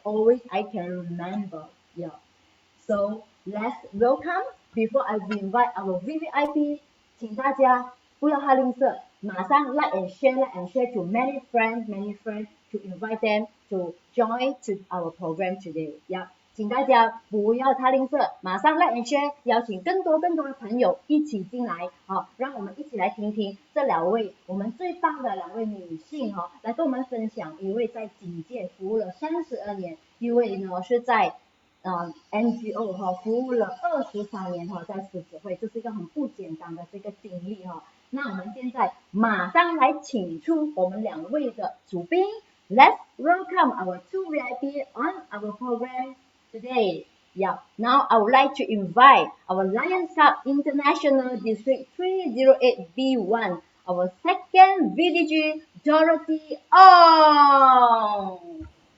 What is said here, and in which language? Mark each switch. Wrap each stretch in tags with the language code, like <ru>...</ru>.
<en>Always I can remember. Yeah. So let's welcome. Before I invite our VVIP,</en> <zh>请大家不要太吝啬，马上</zh> <en>like and share to many friends to invite them to join to our program today. Yeah.</en> <zh>请大家不要太吝啬，马上</zh> <en>like and share，</en> <zh>邀请更多的朋友一起进来啊！让我们一起来听听这2位我们最棒的2位女性哈，来跟我们分享。一位在警界服务了32年，一位呢是在NGO 哈服务了23年哈，在狮子会，这是一个很不简单的这个经历哈。那我们现在马上来请出我们2位的主宾 ，</zh> <en>Let's welcome our 2 VIP on our program today. Yeah, now I would like to invite our Lions Cup International District 308B1, our second VDG, Dorothy Ong.</en>